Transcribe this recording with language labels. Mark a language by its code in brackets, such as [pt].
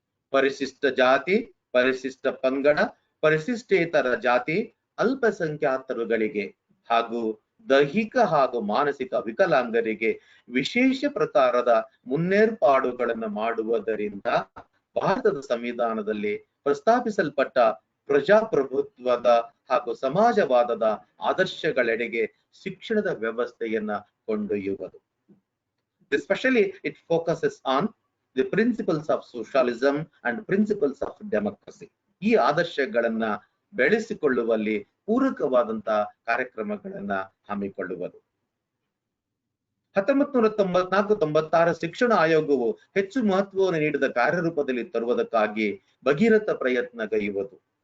[kn] ಪರಿಶಿಷ್ಟ ಜಾತಿ, ಪರಿಶಿಷ್ಟ ಪಂಗಡ, ಪರಿಶಿಷ್ಟೇತರ ಜಾತಿ, ಅಲ್ಪಸಂಖ್ಯಾತರುಗಳಿಗೆ ಹಾಗೂ ದೈಹಿಕ ಹಾಗೂ ಮಾನಸಿಕ ವಿಕಲಾಂಗರಿಗೆ ವಿಶೇಷ ಪ್ರಕಾರದ ಮುನ್ನೇರ್ಪಾಡುಗಳನ್ನು ಮಾಡುವುದರಿಂದ ಭಾರತದ ಸಂವಿಧಾನದಲ್ಲಿ ಪ್ರಸ್ತಾಪಿಸಲ್ಪಟ್ಟ ಪ್ರಜಾಪ್ರಭುತ್ವದ ಹಾಗೂ ಸಮಾಜವಾದದ ಆದರ್ಶಗಳೆಡೆಗೆ ಶಿಕ್ಷಣದ ವ್ಯವಸ್ಥೆಯನ್ನ ಕೊಂಡೊಯ್ಯುವುದು. [en] Especially it focuses on the principles of socialism and principles of democracy. [kn] ಈ ಆದರ್ಶಗಳನ್ನ ಬೆಳೆಸಿಕೊಳ್ಳುವಲ್ಲಿ ಪೂರಕವಾದಂತಹ ಕಾರ್ಯಕ್ರಮಗಳನ್ನ ಹಮ್ಮಿಕೊಳ್ಳುವುದು. 1994-96 ಶಿಕ್ಷಣ ಆಯೋಗವು ಹೆಚ್ಚು ಮಹತ್ವವನ್ನು ನೀಡಿದ ಕಾರ್ಯರೂಪದಲ್ಲಿ ತರುವುದಕ್ಕಾಗಿ ಭಗೀರಥ ಪ್ರಯತ್ನಗೈಯುವುದು.